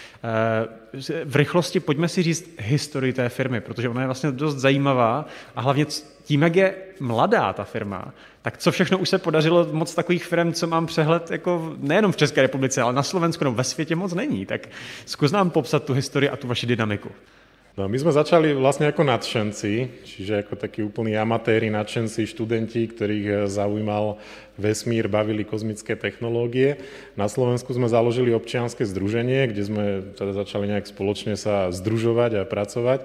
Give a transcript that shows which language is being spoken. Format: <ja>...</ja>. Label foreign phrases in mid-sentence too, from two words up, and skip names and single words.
<cs>V rychlosti pojďme si říct historii té firmy, protože ona je vlastně dost zajímavá a hlavně tím, jak je mladá ta firma, tak co všechno už se podařilo, moc takových firm, co mám přehled, jako nejenom v České republice, ale na Slovensku, no ve světě moc není. Tak zkus nám popsat tu historii a tu vaši dynamiku. No,</cs> <sk>my sme začali vlastne ako nadšenci, čiže ako takí úplní amatéri, nadšenci, študenti, ktorých zaujímal vesmír, bavili kozmické technológie. Na Slovensku sme založili občianske združenie, kde sme teda začali nejak spoločne sa združovať a pracovať.</sk>